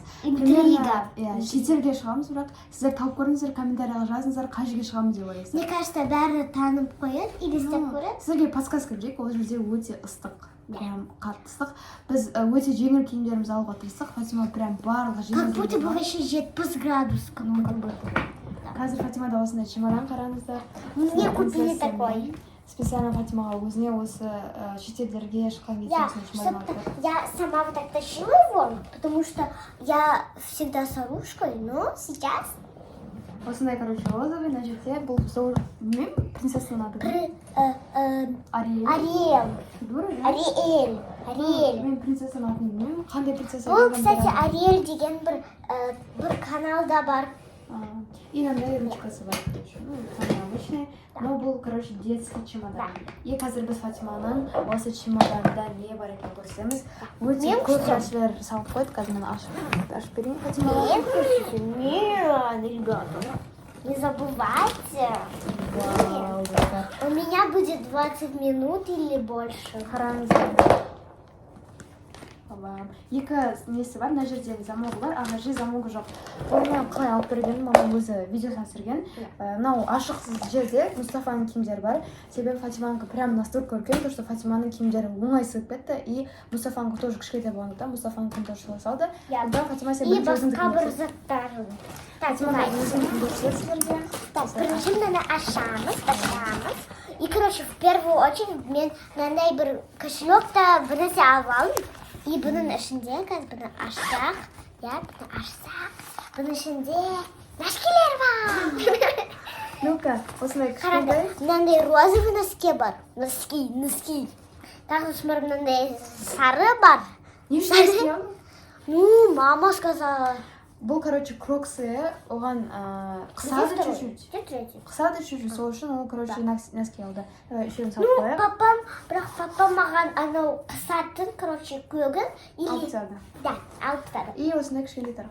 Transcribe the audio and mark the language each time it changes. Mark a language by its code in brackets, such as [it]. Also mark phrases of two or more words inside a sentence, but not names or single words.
[kk] Интрига. Шетелге шығамыз, бірақ сіздер тауып көріңіздер, комментарияға жазыңыздар, қай жерге шығамыз деп ойлайсыз. [ru] Мне кажется, [kk] бәрі танып қояды, елестеп көреді. Сіздерге подсказка берейік, ол жерде өте ыстық. Прям қатты ыстық. Біз өте жеңіл киімдерімізді алуға тырыстық. Фатима прям барлығы жеңіл. [ru] Как будто бы вообще 70 градус. [kk] Қазір Фатимада осындай чемодан қараңыздар. [ru] Мне купили такой. [kk] Специально Фатимаға өзіне осы шетелдерге шыққан кезде осындай чемодан алып. [ru] Я сама вот так тащила его, потому что я всегда с оружкой, но сейчас... [kk] Осындай, короче, розовый, на жерде бұл білмеймін, принцессаның аты. Ариэль. Ариэль. Мен принцессаның атын білмеймін. Қандай принцесса? Бұл, кстати, Ариэль деген бір каналда бар. И мынандай ручкасы бар. [ru] Самый обычный. [kk] Но бұл, короче, [ru] детский чемодан. [kk] И қазір біз Фатиманың осы чемоданда не бар екенін көрсетеміз. Өте көп нәрселер салып қойды. Қазір мен ашып берейін Фатимаға. [ru] Нет, ребята, не забывайте. У меня будет 20 минут или больше. [kk] Қараңыздар. Екі несі бар, мына жерде замогы бар, а мына жерде замогы жоқ. Оны қалай алып бергенін мамам өзі видеосын түсірген. Мынау ашық жерде Мұстафаның киімдері бар. Себебі Фатиманікі [ru] прям настолько [kk] үлкен, [ru] то что [kk] Фатиманың киімдері оңай сыйып кетті. И Мұстафанікі тоже кішкентай болғандықтан Мұстафанікін тоже солай салды. Онда Фатима себе И басқа бір заттарын. Так, бірінші мені ашамыз. [ru] И, короче, в первую очередь [kk] мен мынандай бір кошелек-та бір нәрсе алып алдым. И бұның ішінде, қазір бұны ашсақ, бұның ішінде носкилер бар. Ну-ка, осындай кішкентай. Мынандай [ru] розовый носки [kk] бар. Носки. Тағы смыр мынандай сары бар. Не үшін носки алдың? [ru] Ну, мама сказала. [kk] Бұл, короче, кроксы, оған қысады чуть-чуть. Қысады чуть-чуть, сол үшін ол, короче, носки алды. Еще салып қояйық. Папам маған анау қысатын, короче, көгін. Алып тастады. Да, алып тастады. И осындай кішкентай тар.